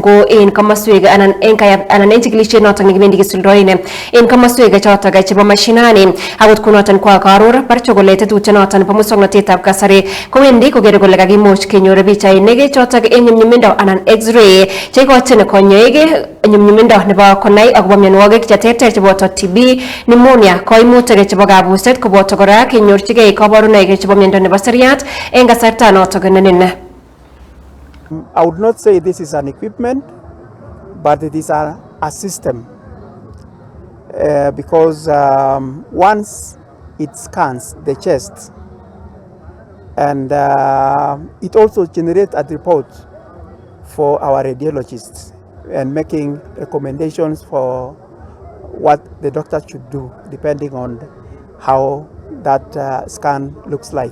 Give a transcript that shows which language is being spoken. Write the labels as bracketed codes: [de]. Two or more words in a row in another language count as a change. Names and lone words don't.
[kln] ko en komoswek anan en chikilisiet noton nekibendi kisuldoen en komoswek choton chebo mashinani akot kunoton ko kaaror Barchoga kole tetutyonoton bo muswoknotetab kasari kowendi kokere kole kakimuch kenyor pichainik choton en nyumnyumindo anan x-ray cheikochin konyoik nyumnyumindo nebo konai akobo mionwogik cheterter cheboto [en] TB, pneumonia, [kln] koimutik chebo kabuset koboto kora kenyorchigei kabarunoik chebo miondo nebo seriat en kasarta noton nenin. [en] I would not say this is an equipment, but it is a system because once it scans the chest and it also generates a report for our radiologists and making recommendations for what the doctor should do depending on how that scan looks like.